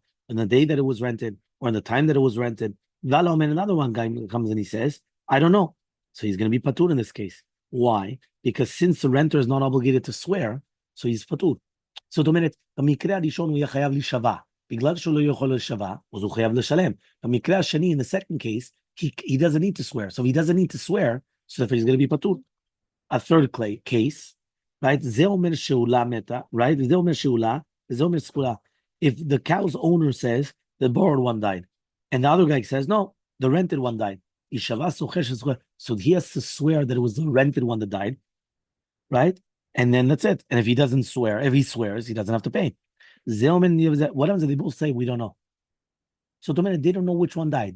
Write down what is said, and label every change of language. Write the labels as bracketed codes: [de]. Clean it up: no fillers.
[en] On the day that it was rented, or in the time that it was rented. Another one guy comes and he says, I don't know. So he's going to be patur in this case. Why? Because since the renter is not obligated to swear, so he's patur. [he] So במקרה הראשון הוא יהיה חייב להישבע. בגלל שהוא לא יכול להישבע, אז הוא חייב לשלם. במקרה השני, [en] in the second case, he doesn't need to swear. So if he doesn't need to swear, so therefore he's going to be patur. A third case, right? [he] זה אומר שאולה מתה, right? זה אומר שאולה, זה אומר סגולה. [en] If the cow's owner says the borrowed one died, and the other guy says, no, the rented one died. So he has to swear that it was the rented one that died, right? And then that's it. And if he doesn't swear, if he swears, he doesn't have to pay. What happens if they both say, we don't know? So they don't know which one died.